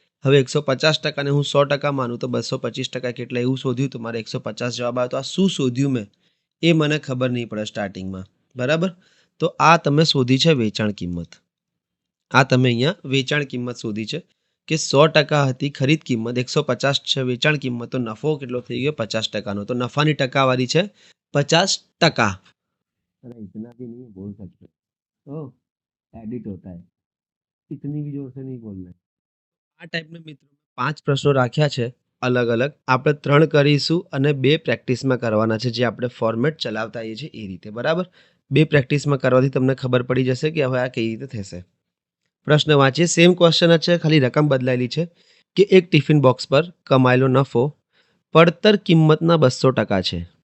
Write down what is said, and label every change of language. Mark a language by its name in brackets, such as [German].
[Gujarati] હવે 150%ને હું 100% માનું તો 225% કેટલા એવું શોધ્યું, તો મારે 150 જવાબ આવ્યો. તો આ શું શોધ્યું મેં એ મને ખબર નહીં પડે સ્ટાર્ટિંગમાં. બરાબર. તો આ તમે શોધી છે વેચાણ કિંમત. આ તમે અહીંયા વેચાણ કિંમત શોધી છે કે 100% હતી ખરીદ કિંમત, 150 છે વેચાણ કિંમત, તો નફો કેટલો થઈ ગયો? 50%નો. તો નફાની ટકાવારી છે 50%. [Hindi] अरे इतना भी नहीं बोल सकते, तो एडिट होता है, इतनी भी जोर से नहीं बोलना है. [Gujarati] આ ટાઈપના મિત્રો 5 પ્રશ્નો રાખ્યા છે અલગ અલગ. આપણે 3 કરીશું અને 2 પ્રેક્ટિસમાં કરવાના છે, જે આપણે ફોર્મેટ ચલાવતા આવીએ છીએ એ રીતે. બરાબર. 2 પ્રેક્ટિસમાં કરવાથી તમને ખબર પડી જશે કે હવે આ કઈ રીતે થશે. પ્રશ્ન વાંચીએ. સેમ ક્વેશ્ચન જ છે, ખાલી રકમ બદલાયેલી છે કે એક ટિફિન બોક્સ પર કમાયેલો નફો પડતર કિંમતના 200% છે.